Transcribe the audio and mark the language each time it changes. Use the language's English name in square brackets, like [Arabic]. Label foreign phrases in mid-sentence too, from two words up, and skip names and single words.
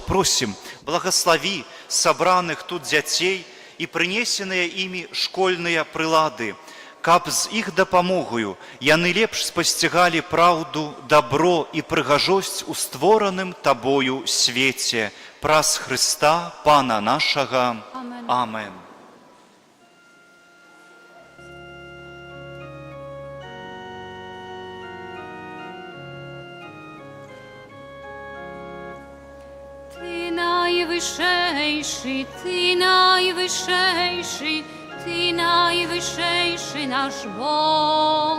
[Belarusian] Просім, благаславі сабраных тут дзяцей і прынесеныя імі школьныя прылады, каб з іх дапамогаю яны лепш спасцігалі праўду, дабро і прыгажосць у створаным Табою свеце. Праз Хрыста, Пана нашага. Amen. Амен. [Polish] Ty najwyższejszy, Ty najwyższejszy, Ty najwyższejszy nasz Bóg.